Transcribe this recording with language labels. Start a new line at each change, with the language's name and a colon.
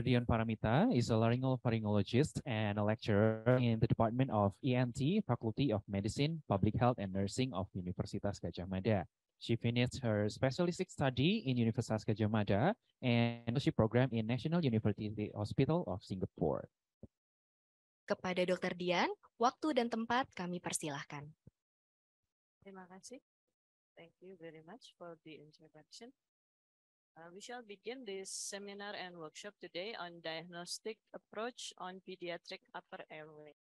English: Dian Paramita is a laryngopharyngologist and a lecturer in the Department of ENT, Faculty of Medicine, Public Health and Nursing of Universitas Gadjah Mada. She finished her specialistic study in Universitas Gadjah Mada and fellowship program in National University Hospital of Singapore.
Indonesian: Kepada Dr. Dian, waktu dan tempat kami persilahkan. Terima kasih.
English: Thank you very much for the introduction. We shall begin this seminar and workshop today on diagnostic approach on pediatric upper airway.